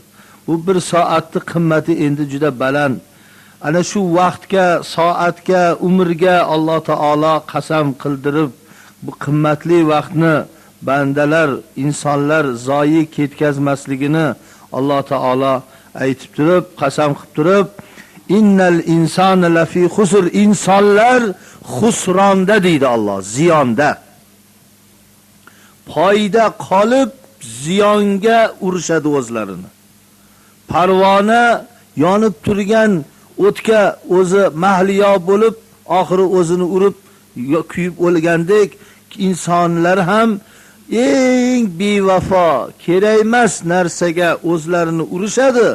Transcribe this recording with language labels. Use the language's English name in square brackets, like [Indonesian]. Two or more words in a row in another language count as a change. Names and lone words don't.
[Uzbek] Bu 1 soatning qimmati endi juda baland. Ana shu vaqtga, soatga, umrga Alloh taolo qasam qildirib, bu qimmatli vaqtni bandalar, insonlar zoyi ketkazmasligini Alloh taolo aytib turib, qasam qilib turib, [Arabic] إن الإنسان لفي خسر, [Uzbek] insonlar xusronda deydi Alloh, ziyonda. Foyda qolib ziyonga urishadi o'zlarini. Parvona yonib turgan o'tga o'zi mahliyo bo'lib, oxiri o'zini urib kuyib o'lgandek, insonlar ham eng eng bevafo, kerak emas narsaga o'zlarini urishadi.